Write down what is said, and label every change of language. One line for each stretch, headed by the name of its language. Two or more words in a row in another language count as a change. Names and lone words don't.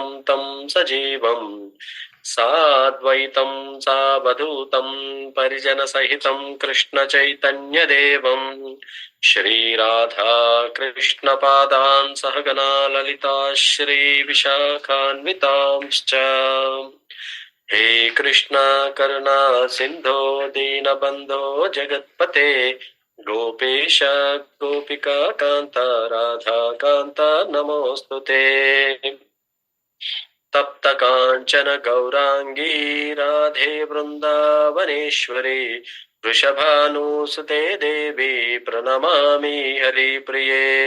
Sanskrit: तं सजीवं साद्वैतं सावधूतं परिजन सहितं कृष्ण चैतन्यदेवं श्रीराधा कृष्ण पादान् सहगणा ललिता श्री विशाखान्वितांश्च हे कृष्णा करुणा सिंधो दीनबंधो जगत्पते गोपेश गोपिका कांता राधा कांता नमोस्तुते। तप्त कांचन गौरांगी राधे वृंदावनेश्वरी वृषभानुसुते देवी प्रणमामि हरिप्रिये।